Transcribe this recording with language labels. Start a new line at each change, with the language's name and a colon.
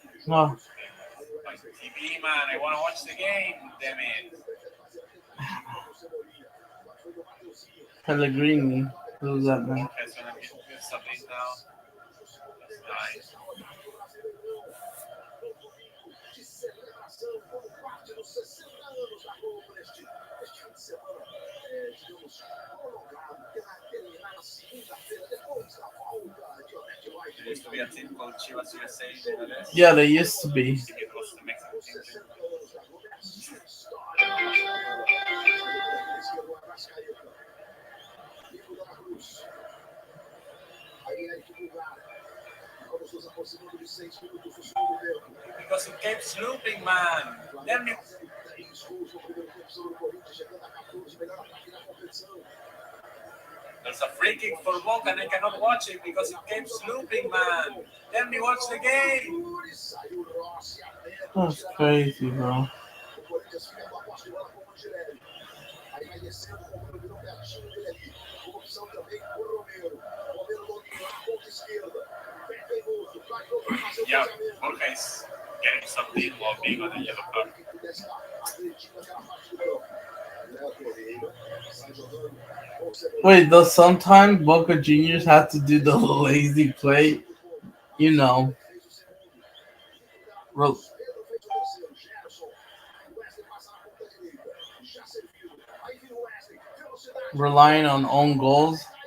English: Oh. TV, man, I want to watch the game, damn it. Pellegrini. Who's that man? Borges gonna get something now. That's nice.
Portuguese: De celebração como parte dos 60 anos da Globo neste fim de semana, digamos, prolongado, porque vai terminar na segunda-feira, depois da volta de Odete White.
English: There used to be a team called Chivas USA in the MLS. Yeah, they used to be. I think it was the Mexican team.
Portuguese: 60 anos da Globo, é a história da esquerdo, Arrascaeta. Nico da Cruz. Aí Eric Pulgar. Vamos nos aproximando de 6 minutos do segundo tempo.
English: Because it keeps looping, man. Let me.
Portuguese: 3 gols no primeiro tempo sobre o Corinthians, chegando a 14, melhor ataque da competição.
English: There's a free kick for Boca and I cannot watch it because it keeps looping, man. Let me watch the game.
Portuguese: Saiu Rossi,
English: That's crazy, bro.
Portuguese: o Corinthians fica com a posse de bola com o Angelelli. Aí vai descendo, o Romero virou pertinho dele ali. Com opção também o Romero. Romero domina na ponta esquerda. Bem teimoso, vai para fazer o
English: Yeah,
Portuguese: cruzamento.
English: Borja is getting something while being on the yellow card.
Portuguese: Que pudesse estar agredindo aquela parte do campo. Léo Pereira sai jogando.
English: Wait, though sometimes Boca Juniors have to do the lazy play, you know. Re- Relying on own goals.